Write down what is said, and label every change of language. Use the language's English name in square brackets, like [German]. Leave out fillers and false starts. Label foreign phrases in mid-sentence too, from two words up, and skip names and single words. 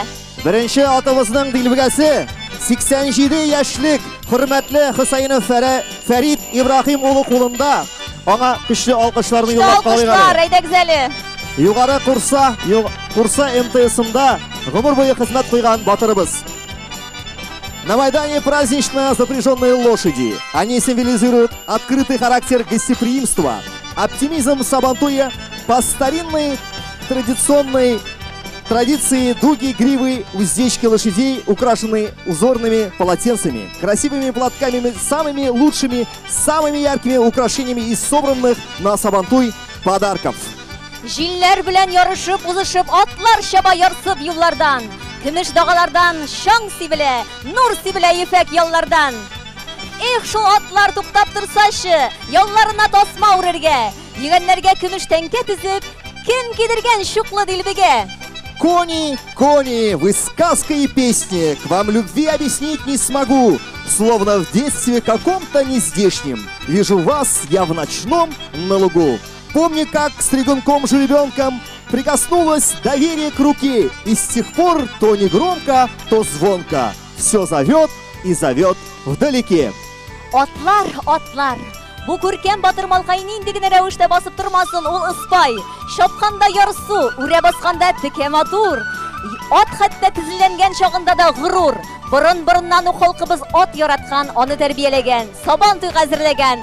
[Tatar] Беренче атыбызның дилбегәсе 87 яшьлек хөрмәтле Хөсәйнов Фәрид Ибраһим улы кулында. Аңа көчле алкышларны юллап калыйк. Әйдәгез әле. Югары Курса МТСында гомер буе хезмәт куйган батырыбыз. [Russian] На Майдане празднично запряженные лошади. Они символизируют открытый характер гостеприимства, оптимизм Сабантуя по старинной традиционной традиции дуги, гривы, уздечки лошадей, украшенные узорными полотенцами, красивыми платками, самыми лучшими, самыми яркими украшениями из собранных на Сабантуй подарков. [Tatar] Җилләр белән ярышып, узышып, атлар чаба ярсып юллардан. Көмеш дагалардан шаң сибелә, нур сибелә ефәк яллардан. Их, шул атлар туктап турсачы, ялларына тасма үрергә, йөгәннәргә көмеш тәңкә тезеп, кем кидергән шуклы дилбегә. [Russian] Кони, кони, вы сказка и песни, к вам любви объяснить не смогу, словно в детстве каком-то нездешнем. Вижу вас я в ночном на лугу. Помню, как с ребенком прикоснулось доверие к руке, и с тех пор то негромко, то звонко все зовет и зовет вдалеке. [Tatar] Атлар, атлар. Бу күркәм батыр малкай нинди генә рәвештә басып тормасын, ул ыспай. Шапканда ярсу, үрә басканда текә матур. Ат хәтта тизләнгән чагында да горур. Борын-борыннан халкыбыз ат яраткан, аны тәрбияләгән, Сабантуй хәзерләгән.